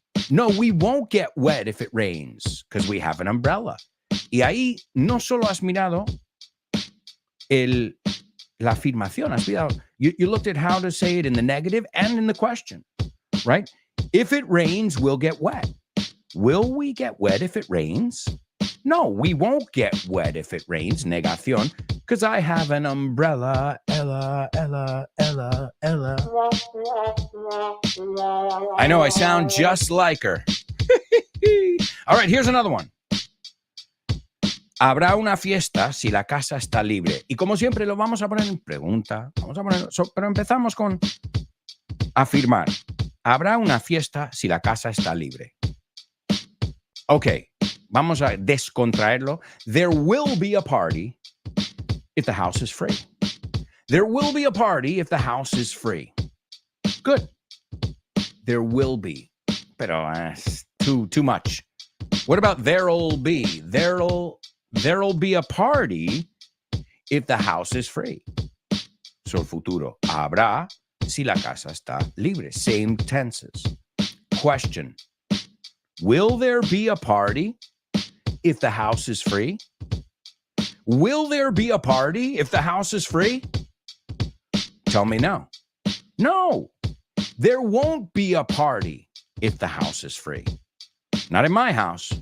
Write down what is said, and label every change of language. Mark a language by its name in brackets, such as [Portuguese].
[English] No, we won't get wet if it rains because we have an umbrella. [Spanish] Y ahí no solo has mirado la afirmación, has mirado. [English] You looked at how to say it in the negative and in the question, right? If it rains, we'll get wet. Will we get wet if it rains? No, we won't get wet if it rains, negación, because I have an umbrella, Ella. I know I sound just like her. All right, here's another one. [Spanish] Habrá una fiesta si la casa está libre. Y como siempre lo vamos a poner en pregunta. Pero empezamos con afirmar. Habrá una fiesta si la casa está libre. Ok, vamos a descontraerlo. [English] There will be a party if the house is free. There will be a party if the house is free. Good. There will be. Pero too much. What about there'll be? There'll be a party if the house is free. So futuro. [Spanish] Habrá si la casa está libre. [English] Same tenses. Question. Will there be a party if the house is free? Will there be a party if the house is free? Tell me no. No, there won't be a party if the house is free. Not in my house.